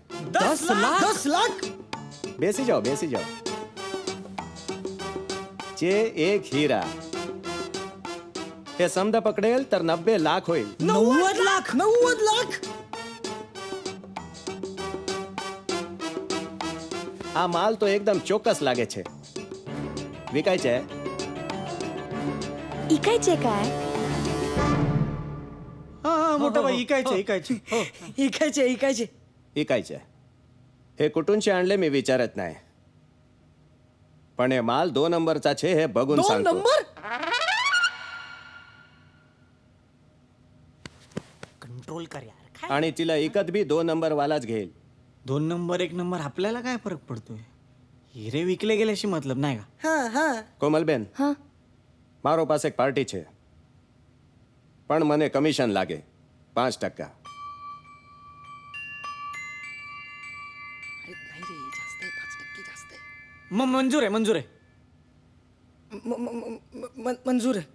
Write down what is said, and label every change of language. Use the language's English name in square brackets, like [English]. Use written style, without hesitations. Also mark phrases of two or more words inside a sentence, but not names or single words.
[Marathi] 10 लाख? 10 लाख? [Gujarati] બેસી જાઓ, બેસી જાઓ. [Marathi] जे एक हिरा हे समजा पकडेल तर 90 लाख होईल. 90 लाख? 90 लाख? [Gujarati] આ માલ તો એકદમ ચોક્કસ લાગે છે. વિકાય છે? [Marathi] इकायचे काय? हा मोठा भाई इकायचे इकायचे इकायचे इकायचे विकायचे. हे कुठूनचे आणले मी विचारत नाही, पण हे माल 2 नंबरचा छे हे बघून 2 सांगतो. नंबर? कंट्रोल कर यार. आणि तिला इकत बी 2 नंबर वालाच घेईल. 2 नंबर 1 नंबर आपल्याला काय फरक पडतोय? हिरे विकले गेल्याशी मतलब नाही का? हाँ हाँ. [Gujarati] કોમલબેન, મારો પાસે એક પાર્ટી છે, પણ મને કમિશન લાગે 5%. [Marathi] मंजूर आहे मंजूर आहे. मंजूर आहे.